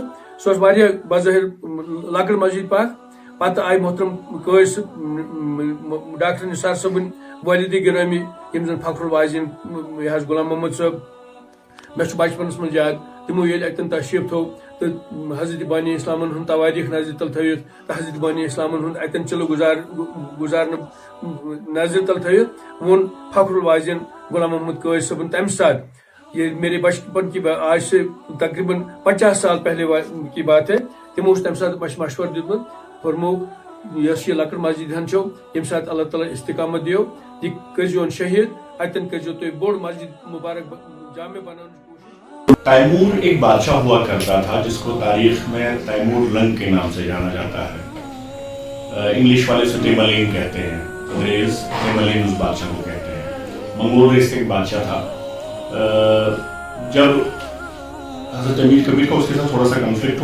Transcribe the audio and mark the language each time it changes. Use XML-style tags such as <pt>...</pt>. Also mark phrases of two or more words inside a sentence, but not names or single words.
<ks>سۄ ٲس واریاہ بظٲہر لۄکٕٹ مسجد پاک پتہٕ آیہِ محترم قٲضۍ ڈاکٹر نثار صٲبٕنۍ والدِ گرامی یِم زن فخر الوازین یہِ حظ غلام محمد صٲب مےٚ چھُ بچپنس منٛز یاد تِمو ییٚلہِ اتٮ۪ن تشریٖف تھوٚو تہٕ حضرت بانی اسلامن ہُنٛد تواریٖخ نظرِ تل تھٲوِتھ تہٕ حضرت بانی اسلامن ہُنٛد اتٮ۪ن چلو گُزارنہٕ نظرِ تل تھٲوِتھ ووٚن فخر الوازین غلام محمد قٲضۍ صٲبن تمہِ ساتہٕ</ks> <ur>یہ میرے بچپن کی آج سے تقریباً 50 سال پہلے کی بات ہے</ur> <ks>تمو تمہِ ساتہٕ اَسہِ مشورٕ دیُتمُت فرمو یۄس یہِ لۄکٕٹ مسجد ہن چھو ییٚمہِ ساتہٕ اللہ تعالیٰ استقامت دِیو یہِ کٔرۍزِہون شہیٖد اتٮ۪ن کٔرۍزیو تُہۍ بوٚڑ مسجد مبارک جامع بناونٕچ کوٗشش</ks> <ur>تیمور ایک بادشاہ ہوا کرتا تھا جس کو تاریخ میں تیمور لنگ کے نام سے جانا جاتا ہے انگلش والے سے تیملین کہتے ہیں انگریز تیملین اس بادشاہ کو کہتے ہیں منگول ریس کا ایک بادشاہ تھا جب حضرت امیر کبیر کا اس کے ساتھ تھوڑا سا کنفلکٹ</ur>